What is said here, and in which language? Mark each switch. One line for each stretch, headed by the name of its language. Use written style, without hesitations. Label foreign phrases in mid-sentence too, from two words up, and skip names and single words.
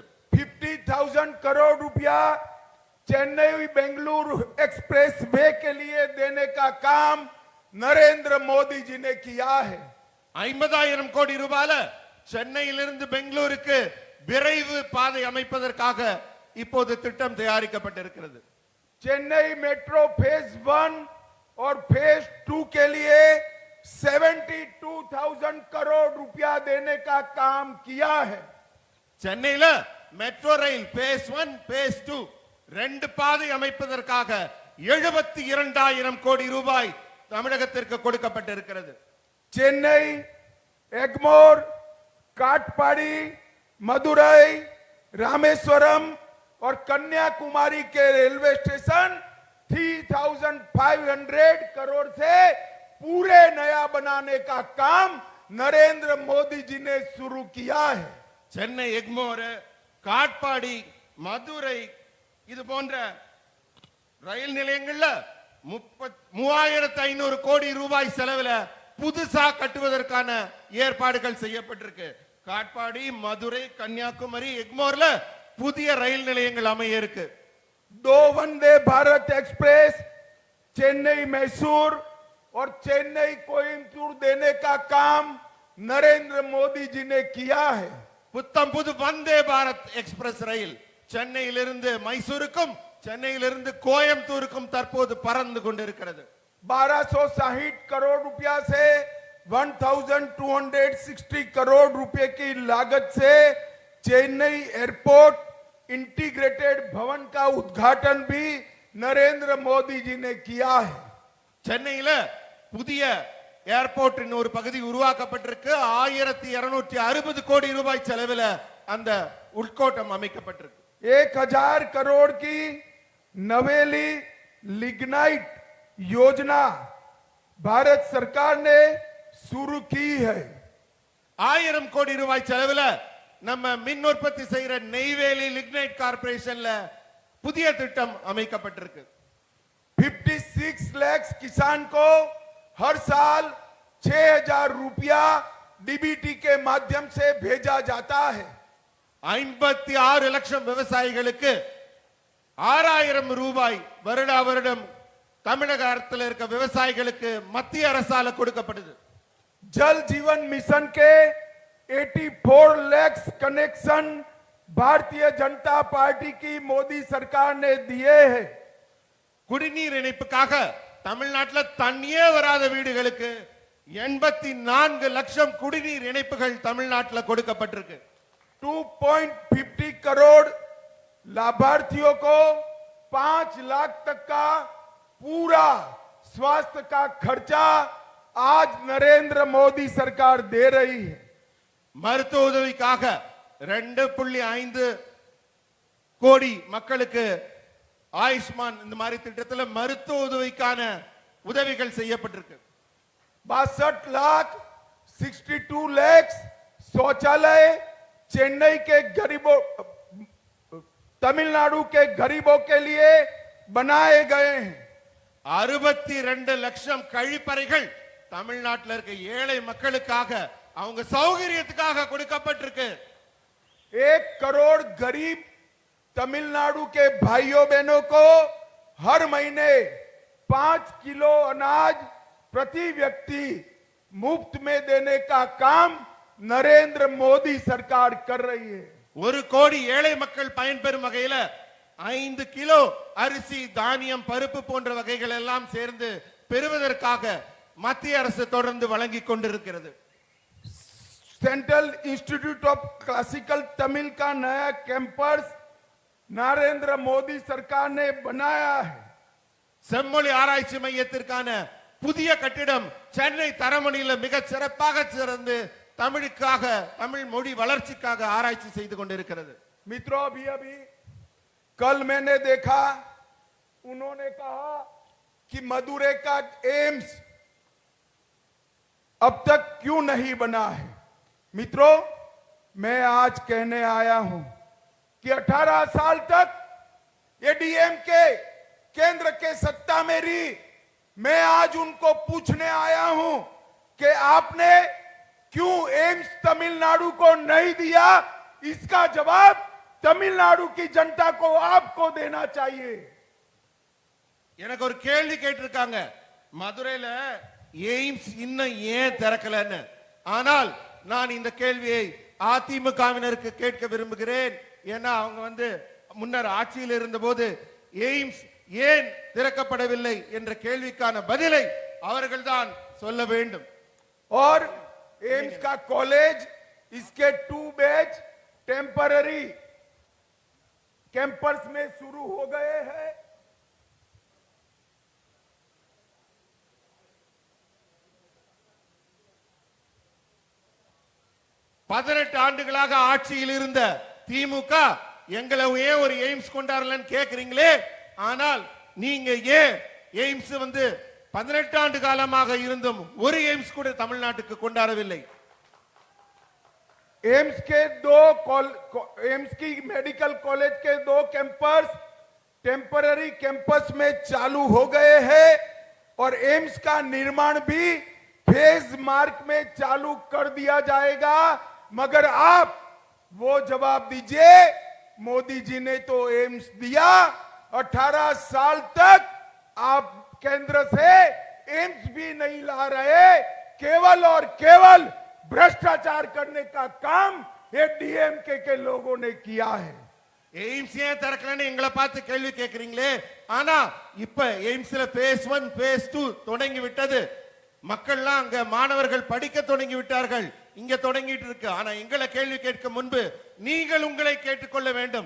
Hindi: 50,000 करोड़ रुपया चेन्नई बेंगलुरु
English: express way
Hindi: के लिए देने का काम नरेंद्र मोदी जी ने किया है.
Tamil: 50,000 கோடி ரூபாயில சென்னையிலிருந்து பெங்களூருக்கு விரைவு பாதை அமைப்பதற்காக இப்போது திட்டம் தயாரிக்கப்பட்டிருக்கிறது.
Hindi: चेन्नई
English: metro phase
Hindi: 1 और फेज 2 के लिए 72,000 करोड़ रुपया देने का काम किया है.
Tamil: சென்னையில
English: metro rail phase
Tamil: 1 பேஸ் 2 ரெண்டு பாதை அமைப்பதற்காக 72,000 கோடி ரூபாய் தமிழகத்திற்கு கொடுக்கப்பட்டிருக்கிறது.
Hindi: चेन्नई, एगमोर, काटपाड़ी, मदुरई, रामेश्वरम और कन्याकुमारी के रेलवे स्टेशन 3,500 करोड़ से पूरे नया बनाने का काम नरेंद्र मोदी जी ने शुरू किया है.
Tamil: சென்னை எக்மோர், காட்பாடி, மதுரை இது போன்ற ரயில் நிலையங்கள்ல 3,500 கோடி ரூபாய் செலவுல புதுசா கட்டுவதற்கான ஏற்பாடுகள் செய்யப்பட்டிருக்கு. காட்பாடி, மதுரை, கன்னியாகுமரி, எக்மோர்ல புதிய ரயில் நிலையங்கள் அமைய இருக்கு.
Hindi: 2 वंदे भारत एक्सप्रेस चेन्नई मैसूर और चेन्नई कोयम्बटूर देने का काम नरेंद्र मोदी जी ने किया है.
Tamil: புத்தம் புது வந்தே பாரத் எக்ஸ்பிரஸ் ரயில் சென்னையிலிருந்து மைசூருக்கும் சென்னையிலிருந்து கோயம்புத்தூருக்கும் தற்போது பறந்து கொண்டிருக்கிறது.
Hindi: 1,260 करोड़ रुपया से 1,260 करोड़ रुपए की लागत से चेन्नई
English: airport integrated
Hindi: भवन का उद्घाटन भी नरेंद्र मोदी जी ने किया है.
Tamil: சென்னையில புதிய ஏர்போர்ட்டின் ஒரு பகுதி உருவாக்கப்பட்டிருக்கு. 1,260 கோடி ரூபாய் செலவில் அந்த உள்கோட்டம் அமைக்கப்பட்டிருக்கு.
Hindi: 1,000 करोड़ की नवेली लिग्नाइट योजना भारत सरकार ने शुरू की है.
Tamil: 1000 கோடி ரூபாய் செலவில் நம்ம மின் உற்பத்தி செய்யற நெய்வேலி லிக்னைட் கார்பரேஷன்ல புதிய திட்டம் அமைக்கப்பட்டிருக்கு.
Hindi: 56 लाख किसान को हर साल 6,000 रुपया डीबीटी के माध्यम से भेजा जाता है.
Tamil: 56 லட்சம் விவசாயிகளுக்கு 6,000 ரூபாய் வருடா வருடம் தமிழக அரசில் இருக்க விவசாயிகளுக்கு மத்திய அரசால கொடுக்கப்படுது.
Hindi: जल जीवन मिशन के 84 लाख कनेक्शन भारतीय जनता पार्टी की मोदी सरकार ने दिए हैं.
Tamil: குடிநீர் இணைப்புக்காக தமிழ்நாட்டுல தண்ணியே வராத வீடுகளுக்கு 84 லட்சம் குடிநீர் இணைப்புகள் தமிழ்நாட்டுல கொடுக்கப்பட்டிருக்கு.
Hindi: 2.50 करोड़ लाभार्थियों को 5 लाख तक का पूरा स्वास्थ्य का खर्चा आज नरेंद्र मोदी सरकार दे रही है.
Tamil: மருத்துவ உதவிக்காக 2.5 கோடி மக்களுக்கு ஆயுஷ்மான் இந்த மாதிரி திட்டத்துல மருத்துவ உதவிக்கான உதவிகள் செய்யப்பட்டிருக்கு.
Hindi: 62 लाख 62 लाख शौचालय चेन्नई के गरीबों तमिलनाडु के गरीबों के लिए बनाए गए हैं.
Tamil: 62 லட்சம் கழிப்பறைகள் தமிழ்நாட்டில் இருக்க ஏழை மக்களுக்காக அவங்க சௌகரியத்துக்காக கொடுக்கப்பட்டிருக்கு.
Hindi: 1 करोड़ गरीब तमिलनाडु के भाइयों बहनों को हर महीने 5 किलो अनाज प्रति व्यक्ति मुफ्त में देने का काम नरेंद्र मोदी सरकार कर रही है.
Tamil: 1 கோடி ஏழை மக்கள் பயன்பெறும் வகையில 5 கிலோ அரிசி தானியம் பருப்பு போன்ற வகைகள் எல்லாம் சேர்ந்து பெறுவதற்காக மத்திய அரசு தொடர்ந்து வழங்கிக் கொண்டிருக்கிறது.
Hindi: सेंट्रल इंस्टीट्यूट ऑफ क्लासिकल तमिल का नया कैंपस नरेंद्र मोदी सरकार ने बनाया है.
Tamil: செம்மொழி ஆராய்ச்சி மையத்திற்கான புதிய கட்டிடம் சென்னை தரமணியில மிக சிறப்பாக சிறந்து தமிழுக்காக தமிழ் மொழி வளர்ச்சிக்காக ஆராய்ச்சி செய்து கொண்டிருக்கிறது.
Hindi: मित्रों अभी कल मैंने देखा उन्होंने कहा कि मदुरै का एम्स अब तक क्यों नहीं बना है. मित्रों मैं आज कहने आया हूं कि 18 साल तक एडीएम के केंद्र के सत्ता में रही. मैं आज उनको पूछने आया हूं कि आपने क्यों एम्स तमिलनाडु को नहीं दिया. इसका जवाब तमिलनाडु की जनता को आपको देना चाहिए.
Tamil: எனக்கு ஒரு கேள்வி கேட்டிருக்காங்க, மதுரையில எய்ம்ஸ் இன்னும் ஏன் திறக்கலன்னு. ஆனால் நான் இந்த கேள்வியை அதிமுகவினருக்கு கேட்க விரும்புகிறேன். ஏன்னா அவங்க முன்னர் ஆட்சியில் இருந்தபோது எய்ம்ஸ் ஏன் திறக்கப்படவில்லை என்ற கேள்விக்கான பதிலை அவர்கள்தான் சொல்ல வேண்டும்.
Hindi: और एम्स का कॉलेज इसके 2 बैच
English: temporary campus
Hindi: में शुरू हो गए हैं.
Tamil: பதினெட்டு ஆண்டுகளாக ஆட்சியில் இருந்த திமுக எங்களை ஏன் ஒரு எய்ம்ஸ் கொண்டாடலன்னு கேக்குறீங்களே. ஆனால் நீங்க ஏன் எய்ம்ஸ் 18 ஆண்டு காலமாக இருந்தும் ஒரு எய்ம்ஸ் கூட தமிழ்நாட்டுக்கு கொண்டாடவில்லை.
Hindi: एम्स की
English: medical college
Hindi: के 2 कैंपस
English: temporary campus
Hindi: में चालू हो गए हैं और एम्स का निर्माण भी
English: phase mark
Hindi: में चालू कर दिया जाएगा. मगर आप वो जवाब दीजिए, मोदी जी ने तो एम्स दिया, 18 साल तक आप केंद्र से एम्स भी नहीं ला रहे. केवल और केवल भ्रष्टाचार करने का काम ये डीएमके के लोगों ने किया है.
Tamil: எய்ம்ஸ் ஏன் திறக்கலன்னு எங்களை பார்த்து கேள்வி கேட்கிறீங்களே. ஆனா இப்ப எய்ம்ஸ்ல
English: phase 1 phase 2
Tamil: தொடங்கி விட்டது. மக்கள்லாம் அங்க மாணவர்கள் படிக்க தொடங்கி விட்டார்கள். இங்க தொடங்கிட்டு இருக்கு. ஆனா எங்களை கேள்வி கேட்க முன்பு நீங்கள் உங்களை கேட்டுக்கொள்ள வேண்டும்.